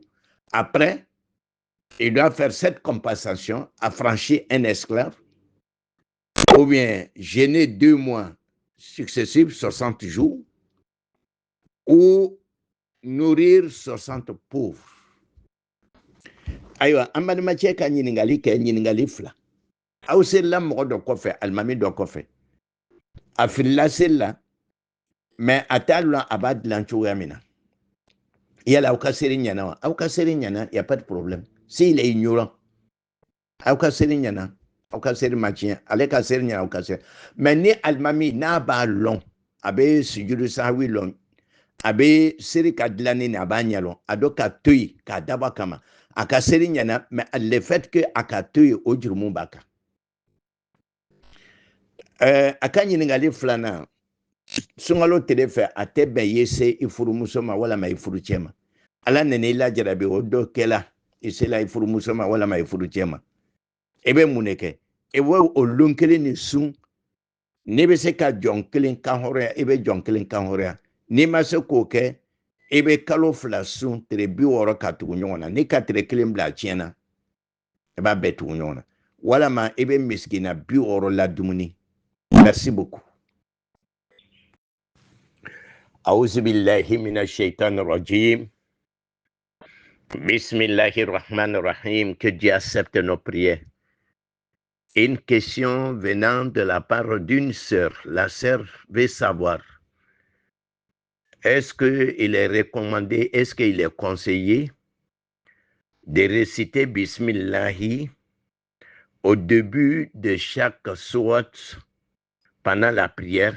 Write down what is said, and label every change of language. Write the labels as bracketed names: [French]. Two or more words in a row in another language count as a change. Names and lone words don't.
[French] Après, il doit faire cette compensation, affranchir un esclave, ou bien gêner 2 mois successifs, 60 jours, ou nourrir 60 pauvres. [Bambara] Ayiwa, an balimakɛ ka ɲininkali kɛ ɲininkali 2. Aw selila mɔgɔ dɔ kɔfɛ, alimami dɔ kɔfɛ. A filila seli la, mais a t'a lɔn a b'a dilan cogoya min na. Yala aw ka seli ɲɛna wa? Aw ka seli ɲɛna, [French] y a pas de problème. S'il est ignorant, [Bambara] aw ka seli ɲɛna, aw ka seli ma tiɲɛ, ale ka seli ɲɛna, aw ka seli. Mais ni alimami n'a b'a lɔn, a bɛ sujudu sahwi lɔn, a bɛ seli ka dilanni a b'a ɲɛ lɔn, a dɔ ka to yen k'a dabɔ kama. A ka seli ɲɛna, [French] mais le fait que [Bambara] a ka to yen o jurumu b'a kan. A ka ɲininkali 2nan, sunkalo tile fɛ a tɛ bɛn ye se i furumuso ma walama i furucɛ ma. Ala nana i lajarabi o dɔ kɛla i sela i furumuso ma walama i furucɛ ma. I bɛ mun de kɛ? I bɛ o lon kelen ni sun. N'i bɛ se ka jɔn kelen kan hɔrɔnya, i bɛ jɔn kelen kan hɔrɔnya. N'i ma se k'o kɛ, i bɛ kalo 2 sun tile 60 ka tugu ɲɔgɔn na. N'i ka tile 1 bila a tiɲɛna, i b'a bɛɛ tugu ɲɔgɔn na. Walama i bɛ misikina 60 la dumuni. [French] Merci beaucoup. [Arabic] أعوذ بالله من الشيطان الرجيم. بسم الله الرحمن الرحيم. [French] Que Dieu accepte nos prières. Une question venant de la part d'une sœur. La sœur veut savoir, est-ce qu'il est recommandé, est-ce qu'il est conseillé de réciter Bismillahi au début de chaque sourate pendant la prière?